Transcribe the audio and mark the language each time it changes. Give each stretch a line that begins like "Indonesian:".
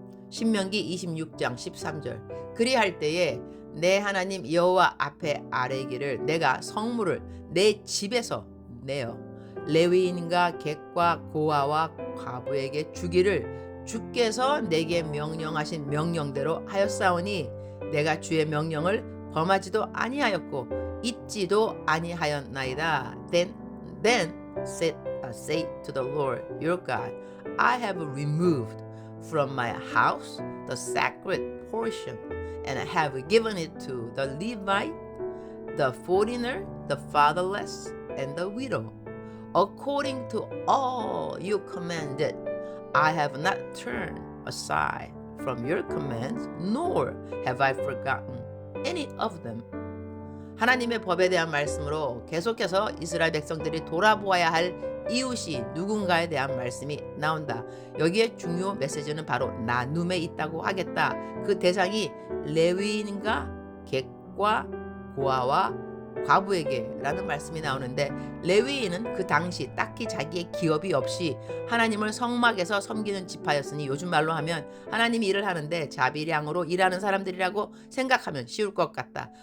Korean: 신명기 26장 13절 그리할 때에 내 하나님 여호와 앞에 아뢰기를 내가 성물을 내 집에서 내어 레위인과 객과 고아와 과부에게 주기를 주께서 내게 명령하신 명령대로 하였사오니 내가 주의 명령을 범하지도 아니하였고 잊지도 아니하였나이다.
English: Then say to the Lord your God, I have removed from my house the sacred portion, and I have given it to the Levite, the foreigner, the fatherless, and the widow. According to all you commanded, I have not turned aside from your commands, nor have I forgotten any of them.
Korean: 하나님의 법에 대한 말씀으로 계속해서 이스라엘 백성들이 돌아보아야 할 이웃이 누군가에 대한 말씀이 나온다. 여기에 중요 메시지는 바로 나눔에 있다고 하겠다. 그 대상이 레위인과 객과 고아와 과부에게 라는 말씀이 나오는데 레위인은 그 당시 딱히 자기의 기업이 없이 하나님을 성막에서 섬기는 지파였으니 요즘 말로 하면 하나님이 일을 하는데 자비량으로 일하는 사람들이라고 생각하면 쉬울 것 같다.